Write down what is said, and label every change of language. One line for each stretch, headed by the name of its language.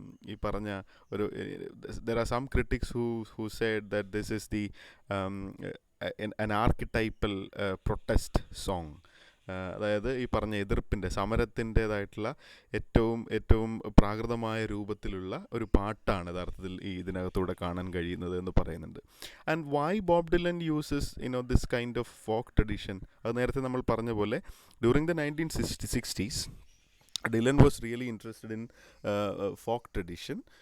Malayalam: ഈ പറഞ്ഞ ഒരു
English: there are some critics who said that this is the um, an archetypal protest song.
Malayalam: അതായത് ഈ പറഞ്ഞ എതിർപ്പിൻ്റെ, സമരത്തിൻ്റേതായിട്ടുള്ള ഏറ്റവും ഏറ്റവും പ്രാകൃതമായ രൂപത്തിലുള്ള ഒരു പാട്ടാണ് യഥാർത്ഥത്തിൽ ഇതിനകത്തൂടെ കാണാൻ കഴിയുന്നത് എന്ന് പറയുന്നുണ്ട്.
English: And why Bob Dylan uses this kind of folk tradition?
Malayalam: അത് നേരത്തെ നമ്മൾ പറഞ്ഞ പോലെ
English: During the 1960s Dylan was really interested in folk tradition.